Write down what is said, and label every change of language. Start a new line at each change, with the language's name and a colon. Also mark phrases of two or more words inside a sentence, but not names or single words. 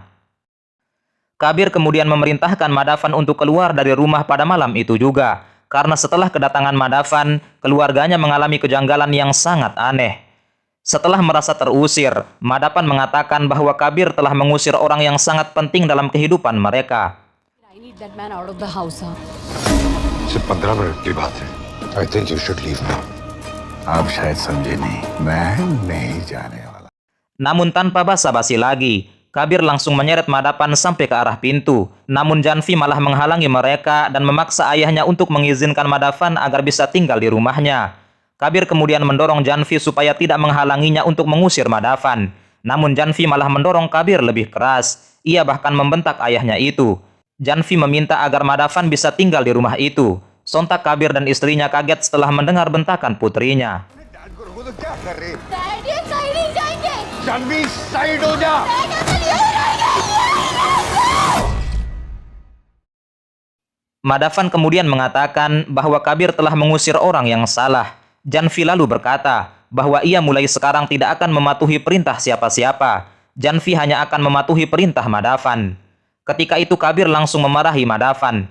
Indonesian: Kabir kemudian memerintahkan Madavan untuk keluar dari rumah pada malam itu juga, karena setelah kedatangan Madavan, keluarganya mengalami kejanggalan yang sangat aneh. Setelah merasa terusir, Madavan mengatakan bahwa Kabir telah mengusir orang yang sangat penting dalam kehidupan mereka.
English: I need that man out of the house, huh?
Hindi: सिर्फ 15 मिनट की बात है.
English: I think you should leave now.
Hindi: आप शायद समझे नहीं, मैं नहीं जाने वाला.
Indonesian: Namun tanpa basa-basi lagi, Kabir langsung menyeret Madavan sampai ke arah pintu. Namun Janvi malah menghalangi mereka dan memaksa ayahnya untuk mengizinkan Madavan agar bisa tinggal di rumahnya. Kabir kemudian mendorong Janvi supaya tidak menghalanginya untuk mengusir Madavan. Namun Janvi malah mendorong Kabir lebih keras. Ia bahkan membentak ayahnya itu. Janvi meminta agar Madavan bisa tinggal di rumah itu. Sontak Kabir dan istrinya kaget setelah mendengar bentakan putrinya.
Hindi: Daddy, side ही जाएंगे। जानवी साइड हो जा.
Indonesian: Madavan kemudian mengatakan bahwa Kabir telah mengusir orang yang salah. Janvi lalu berkata bahwa ia mulai sekarang tidak akan mematuhi perintah siapa-siapa. Janvi hanya akan mematuhi perintah Madavan. Ketika itu Kabir langsung memarahi Madavan.